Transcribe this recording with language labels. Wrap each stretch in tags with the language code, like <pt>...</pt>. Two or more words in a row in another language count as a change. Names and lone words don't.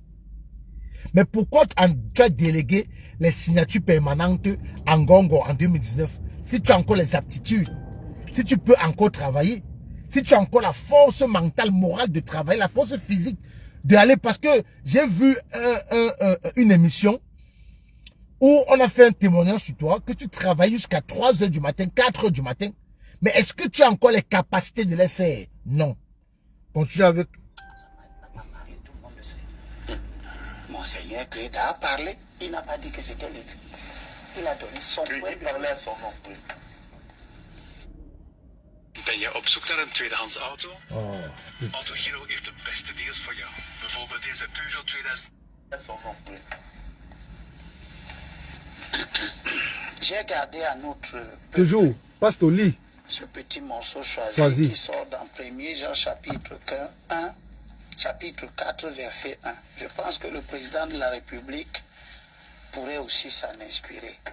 <fr>Mais pourquoi tu as délégué les signatures permanentes en Gongo en 2019 si tu as encore les aptitudes, si tu peux encore travailler, si tu as encore la force mentale, morale de travailler, la force physique d'aller, parce que j'ai vu une émission où on a fait un témoignage sur toi, que tu travailles jusqu'à 3h du matin, 4h du matin. Mais est-ce que tu as encore les capacités de les faire? Non. Continue avec. Monseigneur Cléda a parlé. Il n'a pas dit que c'était l'église. Il a donné son point de vue à son nom.</fr> <nl>Ben je op zoek naar een tweedehands auto? Oh. Autogiro heeft de beste deals voor jou. Bijvoorbeeld deze Peugeot 2000.</nl> <fr>J'ai gardé à notre Toujours. Passe au lit. ce petit morceau choisi Choisi. qui sort dans 1er Jean chapitre 1, chapitre 4, verset 1. Je pense que le président de la République pourrait aussi s'en inspirer.</fr>